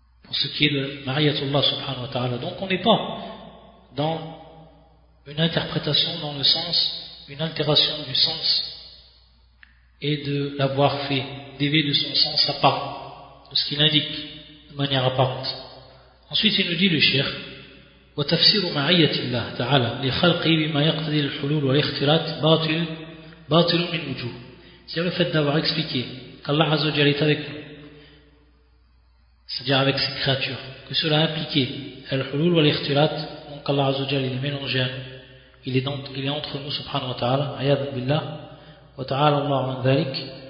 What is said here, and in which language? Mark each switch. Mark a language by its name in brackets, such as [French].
[French] pour ce qui est de Ma'iyatullah subhanahu wa ta'ala. Donc on n'est pas dans une interprétation dans le sens, une altération du sens et de l'avoir fait dévier de son sens à part de ce qu'il indique de manière apparente. Ensuite il nous dit le cheikh, [Arabic] وتفسير معية الله تعالى لخلقه بما يقتضي الحلول والاختلاط باطل باطل من وجوه. [French] C'est le fait d'avoir expliqué qu'Allah Azza wa Jalla est avec nous, c'est-à-dire avec ses créatures, que cela a impliqué [Arabic] الحلول والاختلاط, [French] donc Allah Azza wa Jalla est mélangé à nous, il est entre nous subhanahu wa ta'ala, [Arabic] عياذ بالله وتعالى الله عن ذلك.